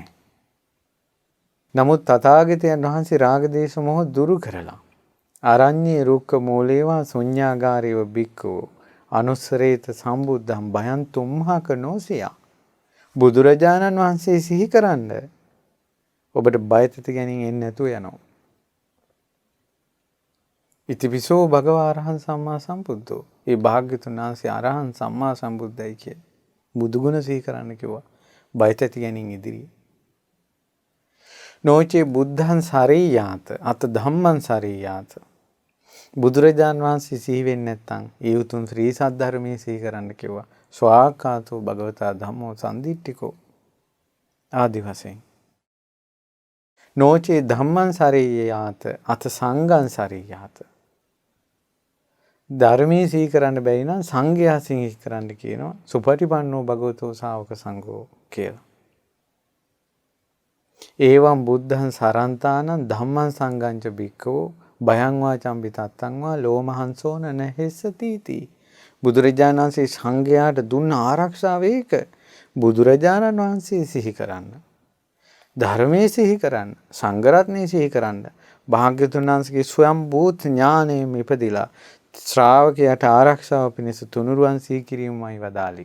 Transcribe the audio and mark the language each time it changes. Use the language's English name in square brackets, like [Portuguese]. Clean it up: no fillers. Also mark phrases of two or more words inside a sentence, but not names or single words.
[Sinhala] නමුත් තථාගතයන් වහන්සේ රාග දේශ මොහ දුරු කරලා [Pali] අරඤ්ඤේ රුක්ක මූලේවා ශුඤ්ඤාගාරේව බික්කෝ අනුස්සරේත සම්බුද්ධං භයං තුම්හක නොසියා. [Sinhala] බුදුරජාණන් වහන්සේ සිහි කරන්න ඔබට බය තැති ගැනීම එන්නේ නැතුව යනවා. [Pali] ඉතිපිසෝ භගවා අරහං සම්මා සම්බුද්ධෝ. [Sinhala] ඒ භාග්‍යතුන් වහන්සේ අරහං සම්මා සම්බුද්ධයි කිය. බුදුගුණ සිහි කරන්න කිව්වා. බය තැති ගැනීම ඉදිරියේ. [Pali] නොචේ බුද්ධං සරේයාත අත ධම්මං සරේයාත. [Sinhala] බුදුරජාන් වහන්සේ සිහි වෙන්නේ නැත්නම් ඒ උතුම් ශ්‍රී සද්ධර්මයේ සිහි කරන්න කිව්වා. [Pali] ස්වාක්ඛාතෝ භගවතා ධම්මෝ සම්දිට්ඨිකෝ [Sinhala] ආදි වශයෙන්. [Pali] නෝචේ ධම්මං සරේයාත අත සංඝං සරේයාත. [Sinhala] ධර්මයේ සිහි කරන්න බැරි නම් සංඝයා සිහි කරන්න කියනවා. [Pali] සුපටිපන්නෝ භගවතෝ ශාවක සංඝෝ කියලා. ඒවම් බුද්ධං සරන්තානං ධම්මං සංඝං ච භික්ඛවෝ භයං වා චම්බි තත්තං වා ලෝමහංසෝන නහෙස්සතිති. [Sinhala] බුදුරජාණන් වහන්සේ සංඝයාට දුන්න ආරක්ෂාව ඒක. බුදුරජාණන් වහන්සේ සිහි කරන්න. ධර්මයේ සිහි කරන්න. සංඝ රත්නයේ සිහි කරන්න. භාග්‍යවතුන් වහන්සේගේ ස්වයම්භූත ඥානයෙන් ඉපදිලා ශ්‍රාවකයාට ආරක්ෂාව පිණිස තුනුරුවන් සිහි කිරීමයි වදාළි.